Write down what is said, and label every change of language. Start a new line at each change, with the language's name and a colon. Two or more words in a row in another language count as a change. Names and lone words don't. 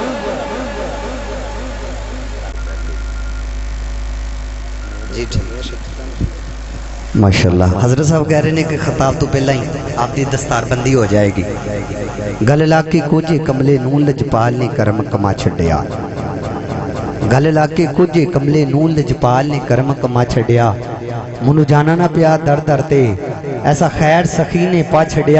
Urdu: جی ٹھیک ہے. ماشاءاللہ حضرت صاحب کہہ رہے ہیں کہ خطاب تو پہلا ہی آپ کی دستار بندی ہو جائے گی.
Punjabi: گل لاکے کچھ کملے نون لجپال نے کرم کما چھڈیا. گل لاکے کچھ کملے نون لجپال نے کرم کما چھڈیا. منو جانا نہ پیا در در تے ایسا خیر سخی نے پا چھڈیا.